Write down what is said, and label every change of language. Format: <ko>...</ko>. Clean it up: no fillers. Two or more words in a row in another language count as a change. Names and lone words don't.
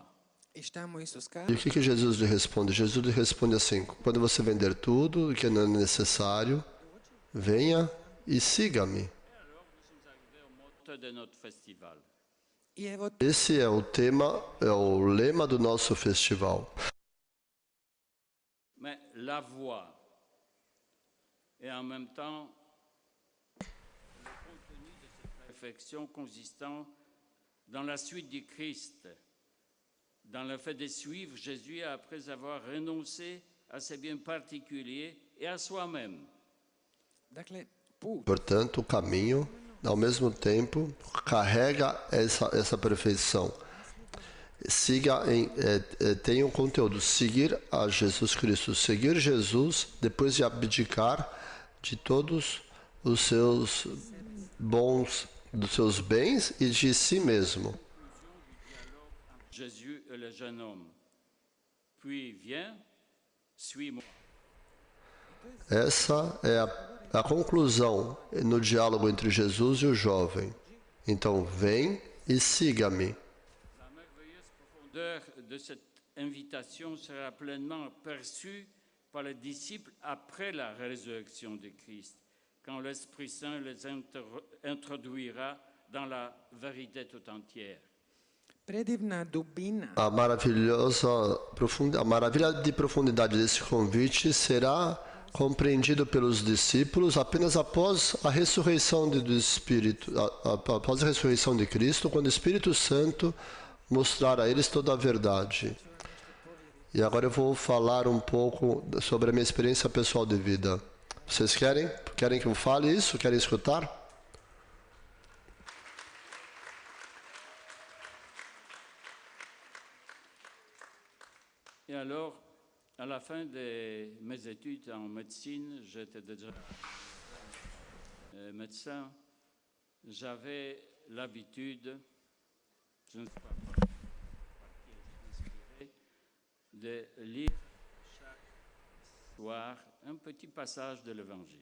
<hr>i šta mu Isus</hr> <pt>E</pt> <hr>kaže?</hr> <pt>o que Jesus lhe responde? Jesus lhe responde assim: quando você vender tudo o que não é necessário, venha e siga-me.</pt> <fr>De notre festival.</fr> <hr>I evo,</hr> <pt>Esse é o tema, é o lema do nosso festival.</pt> <fr>Mais la voie et en même temps le contenu de cette perfection consistant dans la suite du Christ, dans le fait de suivre Jésus après avoir renoncé à ses biens particuliers et à soi-même.</fr> <hr>dakle, put.</hr> <pt>Portanto, o caminho, ao mesmo tempo, carrega essa perfeição. Tem um conteúdo, seguir a Jesus Cristo. Seguir Jesus depois de abdicar de todos os seus dos seus bens e de si mesmo.</pt> <fr>Jésus et le jeune homme. Puis viens, suis-moi.</fr> <pt>Essa é a conclusão no diálogo entre Jesus e o jovem. Então, vem e siga-me.</pt> <fr>La merveilleuse profondeur de cette invitation sera pleinement perçue par les disciples après la résurrection de Christ, quand l'Esprit Saint les introduira dans la vérité tout entière.</fr> <hr>Predivna dubina</hr> <pt>A maravilha de profundidade desse convite será compreendido pelos discípulos apenas após a ressurreição do Espírito, após a ressurreição de Cristo, quando o Espírito Santo mostrar a eles toda a verdade. E agora eu vou falar um pouco sobre a minha experiência pessoal de vida. Vocês querem? Querem que eu fale isso? Querem escutar?</pt> <fr>Et alors, à la fin de mes études en médecine, j'étais déjà médecin. J'avais l'habitude, je ne sais pas par qui inspiré, de lire chaque soir un petit passage de l'Évangile.</fr>